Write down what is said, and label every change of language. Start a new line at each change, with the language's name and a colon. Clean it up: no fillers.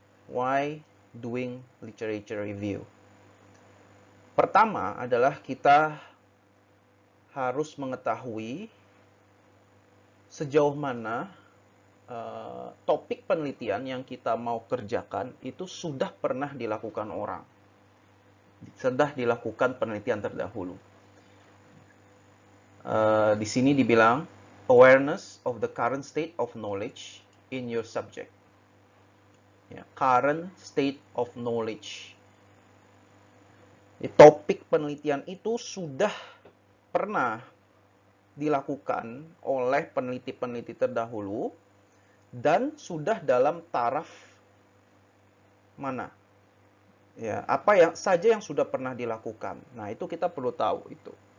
English: Why doing literature review?
Indonesian: Pertama adalah kita harus mengetahui sejauh mana topik penelitian yang kita mau kerjakan itu sudah pernah dilakukan orang. Sudah dilakukan penelitian terdahulu. Di sini dibilang
English: awareness of the current state of knowledge in your subject. Ya, current state of knowledge.
Indonesian: Topik penelitian itu sudah pernah dilakukan oleh peneliti-peneliti terdahulu dan sudah dalam taraf mana? Ya, apa yang saja yang sudah pernah dilakukan. Nah, itu kita perlu tahu itu.